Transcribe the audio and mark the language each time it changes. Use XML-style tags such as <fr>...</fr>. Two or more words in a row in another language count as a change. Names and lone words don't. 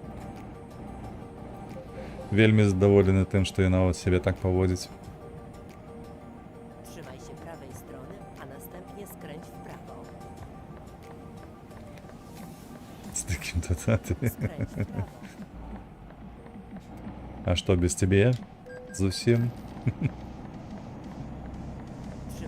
<be>Вельмі задаволены тым, што яна от сябе так паводзіць.</be> <pl>Trzymaj się prawej strony, a następnie skręć w prawo.</pl> <be>З такім то ти.</be> <pl>Skręć w prawo.</pl> <be>А што без цябе? Зусім?</be> <pl>Trzymaj</pl>